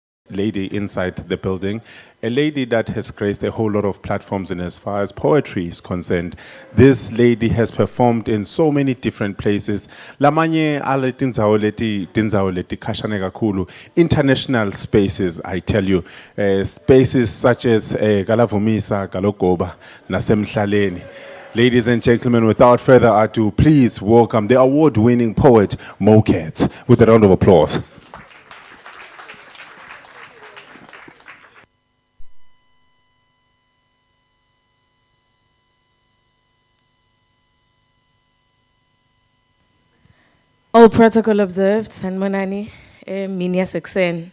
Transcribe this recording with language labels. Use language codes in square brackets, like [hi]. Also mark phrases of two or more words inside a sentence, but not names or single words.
[en] lady inside the building, a lady that has graced a whole lot of platforms in as far as poetry is concerned. This lady has performed in so many different places. [ss] Lamanye ale tindzawo leti khashane kakhulu. [en] International spaces, I tell you. Spaces such as Galavumisa, Galogoba, Nasemhlaleni. Ladies and gentlemen, without further ado, please welcome the award-winning poet, Mo Katz, with a round of applause. All protocol observed, [ss] Sanbonani, Minia Sexen.